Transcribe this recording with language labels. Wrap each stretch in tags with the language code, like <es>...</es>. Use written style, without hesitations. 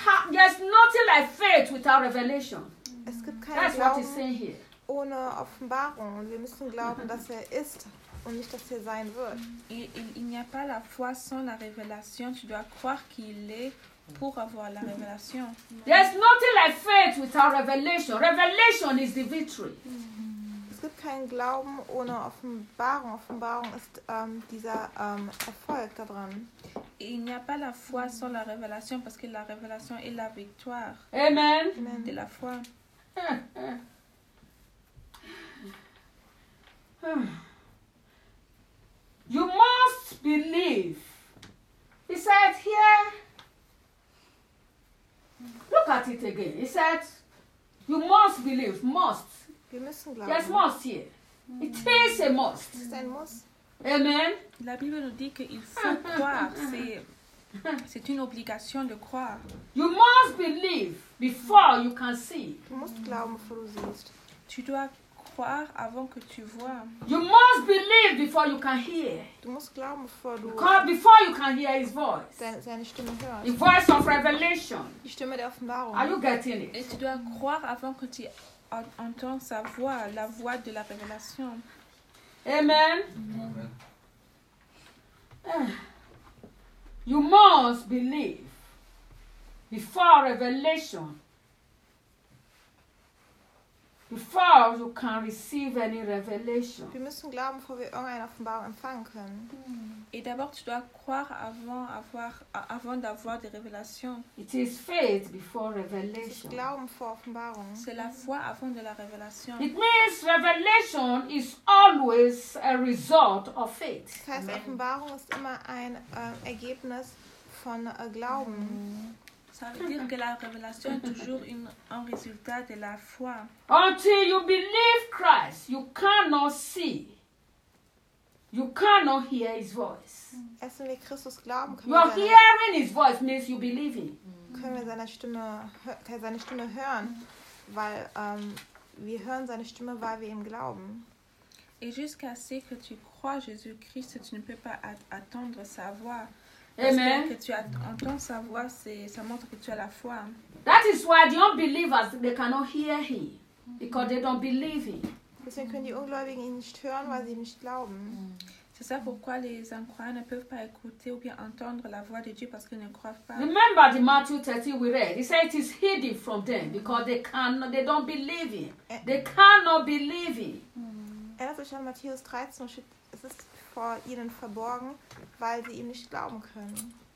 <en>There's nothing like faith without revelation.</en> <de>Es gibt keinen</de> <en>That's</en> <de>Glauben</de> <en>what he's saying here.</en> <de>Ohne Offenbarung. Wir müssen glauben, dass er ist und nicht, dass er sein wird.</de> <fr>Il n'y a pas la foi sans la révélation. Tu dois croire qu'il est pour avoir la révélation.</fr> <en>There's nothing like faith without revelation. Revelation is the victory.</en> <de>Es gibt keinen Glauben ohne Offenbarung. Offenbarung ist dieser Erfolg da dran.</de> <fr>Il n'y a pas la foi sans la révélation, parce que la révélation est la victoire. Amen. Amen. De la foi.</fr> <en>You must believe. He said here. Look at it again. He said, you must believe. Must.</en> <de>Wir müssen glauben.</de> <en>Yes, must here. Mm. It is a must.</en> <fr>C'est un must. Amen. La Bible nous dit qu'il faut croire. C'est une obligation de croire.</fr> <en>You must believe before you can see.</en> <de>Tu musst glauben, bevor du siehst.</de> <fr>Tu dois croire avant que tu vois.</fr> <en>You must believe before you can hear.</en> <de>Tu musst glauben, bevor du</de> <en>before you can hear his voice.</en> <de>Seine Stimme hört.</de> <en>The voice of revelation.</en> <de>Die Stimme der Offenbarung.</de> <en>Are you getting it?</en> <fr>Et tu dois croire avant que tu entends sa voix, la voix de la révélation. Amen. Amen.</fr> <en>You must believe before revelation. Before you can receive any revelation.</en> <de>Wir müssen glauben, bevor wir irgendeine Offenbarung empfangen können.</de> <fr>Et d'abord, tu dois croire avant d'avoir des révélations.</fr> <en>It is faith before revelation.</en> <de>C'est glauben before Offenbarung.</de> <fr>C'est la foi avant de la révélation.</fr> <en>It means revelation is always a result of faith.</en> <de>Das heißt, Offenbarung ist immer ein Ergebnis von Glauben.</de> <fr>Ça veut dire que la révélation est toujours un résultat de la foi.</fr> <en>Until you believe Christ, you cannot see. You cannot hear his voice.</en> <de>Erst wenn wir Christus glauben, können wir seine</de> <en>hearing his voice means you believe him.</en> <de>Können wir seine Stimme hören, weil wir hören seine Stimme, weil wir ihm glauben.</de> <fr>Et jusqu'à ce que tu crois Jésus-Christ, tu ne peux pas attendre sa voix. Amen. Que tu entends sa voix, ça montre que tu as la foi.</fr> <en>That is why the unbelievers, they cannot hear him, because they don't believe him.</en> <de>Deswegen können die Ungläubigen ihn nicht hören, weil sie ihm nicht glauben.</de> <fr>C'est ça pourquoi les incroyants ne peuvent pas écouter ou bien entendre la voix de Dieu parce qu'ils ne croient pas.</fr> <en>Remember the Matthew 13 we read. He said it is hidden from them because they don't believe him. They cannot believe him.</en> <de>Erinnert euch an Matthäus 13, es ist vor ihnen verborgen, weil sie ihm nicht glauben können.</de>